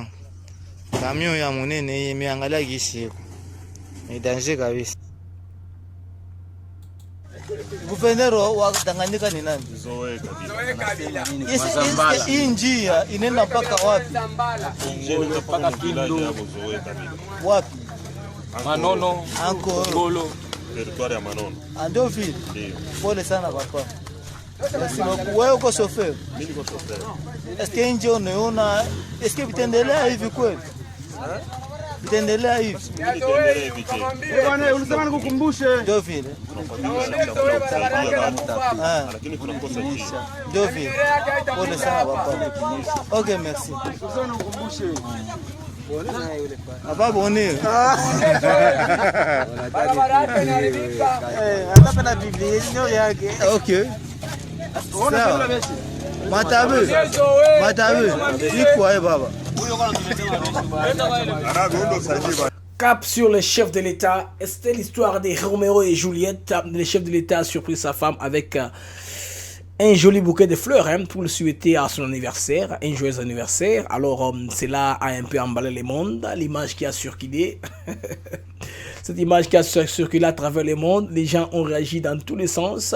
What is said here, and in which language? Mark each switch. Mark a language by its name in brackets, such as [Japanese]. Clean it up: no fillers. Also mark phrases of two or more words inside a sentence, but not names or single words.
[Swahili] Kamio ya munene imeangalia gisi. Ni danger kabisa. Guvernero wa Tanganyika ni nani? Zoe Kabila. Hii njia inaenda mpaka wapi? Inaenda mpaka Kindu. Wapi? Manono, Ngolo, territoire ya Manono. Ndio vile. Pole sana papa. [French] Merci beaucoup. [Swahili] Wewe uko chauffeur? Mimi niko chauffeur. [French] Est-ce que [Swahili] nje unaona vitaendelea hivi kweli? Vitaendelea hivi. Bwana unasema nikukumbushe. Ndio vile. Lakini tunakosa njia. Ndio vile. Pole sana papa. Okay, merci. Unasema nikukumbushe. Aba bone. Hata na Biblia ndio yake. Okay. Matabe. Iko baba. [French] Cap sur le chef de l'État. C'était l'histoire de Roméo et Juliette. Le chef de l'État a surpris sa femme avec un joli bouquet de fleurs pour le souhaiter à son anniversaire, un joyeux anniversaire. Alors, cela a un peu emballé le monde. L'image qui a circulé, cette image qui a circulé à travers le monde, les gens ont réagi dans tous les sens.